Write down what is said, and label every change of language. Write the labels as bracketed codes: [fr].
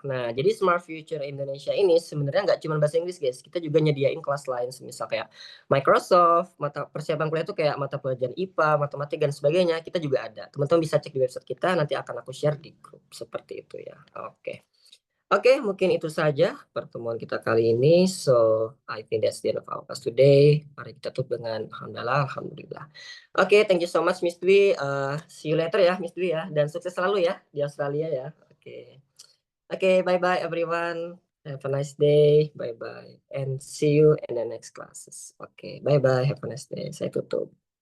[id] Nah, jadi Smart Future Indonesia ini sebenarnya nggak cuma bahasa Inggris guys, kita juga nyediain kelas lain, misal kayak Microsoft, mata persiapan kuliah itu kayak mata pelajaran IPA, matematik, dan sebagainya, kita juga ada. Teman-teman bisa cek di website kita, nanti akan aku share di grup, seperti itu ya. Oke. Oke, mungkin itu saja pertemuan kita kali ini. [en] So, I think that's the end of our class today. [id] Mari kita tutup dengan alhamdulillah. [en] Oke, thank you so much Miss Dwi. See you later [id] ya Miss Dwi ya. Dan sukses selalu ya di Australia ya. Oke. [en] Oke, bye-bye everyone. Have a nice day. Bye-bye. And see you in the next classes. Oke, bye-bye. Have a nice day. [id] Saya tutup.